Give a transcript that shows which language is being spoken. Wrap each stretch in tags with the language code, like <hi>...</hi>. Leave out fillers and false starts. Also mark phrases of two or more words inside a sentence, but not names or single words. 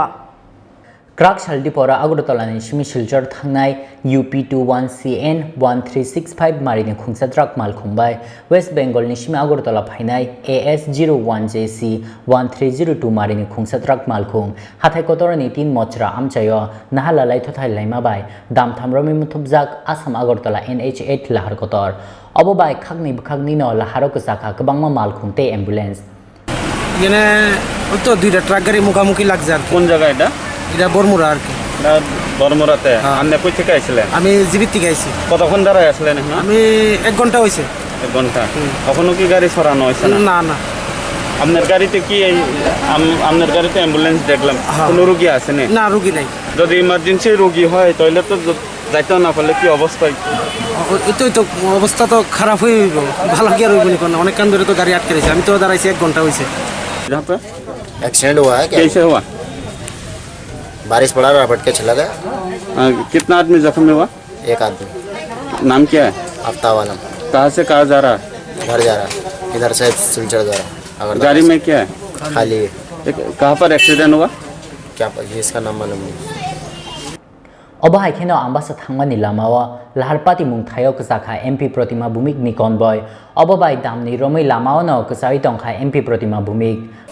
<trp>Kraksal Diporo Agartala Simi Silchar Thangnai UP21CN1365 Marini Khongsa truck Malkhung by West Bengalni Simi Agartala Phainai AS01JC1302 Marini Khongsa truck Malkhung hatai kotor ni 3 mochra amchayo Naharlalai Thotailaima by Damtham Romwi Muthubjak Assam Agartala MH8 Lahar Kotor Bwkhakni no Lahar Kwchakha Kwbagma Malkhung te ambulance</trp> <bn>এখানে ওই তো 2টা ট্রাক গাড়ি মুখামুখি লাগছে। আর কোন জায়গা এটা? এটা বরমুড়া আর কি। বরমুড়াতে? আপনি কই থেকে আইছিলেন? আমি জিবিত থেকে আইছি। কতক্ষণ দাঁড়ায় আসলেন? আমি 1 ঘন্টা হয়েছে। 1 ঘন্টা? কখনো কি গাড়ি সরানো হয়েছে? না না। আপনার গাড়িতে কি আপনার গাড়িতে অ্যাম্বুলেন্স দেখলাম, কোনো রোগী আছে না? না রোগী নাই। যদি ইমার্জেন্সি রোগী হয় তাহলে তো যাইতেও না পারলে কি অবস্থা? এতই তো অবস্থা তো খারাপ হয়ে হইব, ভালো কি আর হইব না, অনেক কান ধরে তো গাড়ি আটকে রয়েছে, আমি তো দাঁড়াইছি 1 ঘন্টা হয়েছে।</bn> <hi>जहाँ पे एक्सीडेंट हुआ है क्या? कैसे हुआ? बारिश पड़ा रपट के चला गया। कितना आदमी जख्मी हुआ? एक आदमी। नाम क्या है? आफ्ताब आलम। कहाँ से कहाँ जा रहा है? घर जा रहा है, इधर से सिलचर जा रहा है। गाड़ी में क्या है? खाली है। कहाँ पर एक्सीडेंट हुआ? क्या ये इसका नाम मालूम नहीं।</hi> <trp>Obahay keno Ambassa thangmani Lamao Lahar Patimung thayo Kwchakha MP Pratima Bhomik ni Convoy Obahay Damtham Romwi Lamao no Kwchai tongkha MP Pratima Bhomik</trp>